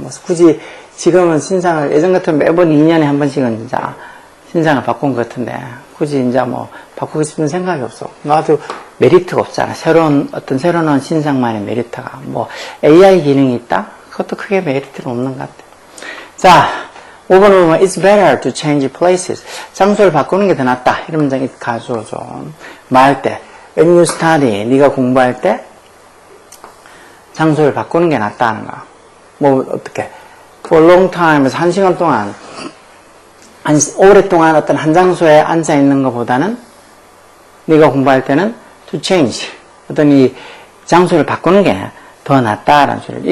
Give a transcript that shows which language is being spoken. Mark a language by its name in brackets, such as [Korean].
[Korean] 뭐 굳이 지금은 신상을 예전 같으면 매번 2년에 한 번씩은 진짜 신상을 바꾼 것 같은데 굳이 이제 뭐 바꾸고 싶은 생각이 없어. 나도 메리트가 없잖아. 새로운 신상만의 메리트가 뭐 AI 기능이 있다? 그것도 크게 메리트는 없는 것 같아. 자, 5번은 보면 [English] It's better to change places. [Korean] 장소를 바꾸는 게 더 낫다. 이런 문장이 가져오죠. 말할 때 [English] When you study, [Korean] 네가 공부할 때 장소를 바꾸는 게 낫다는 거야. 뭐 어떻게 For a long time에서 1시간 동안 오랫동안 어떤 한 장소에 앉아 있는 것보다는 네가 공부할 때는 to change 어떤 이 장소를 바꾸는 게 더 낫다라는 소리를.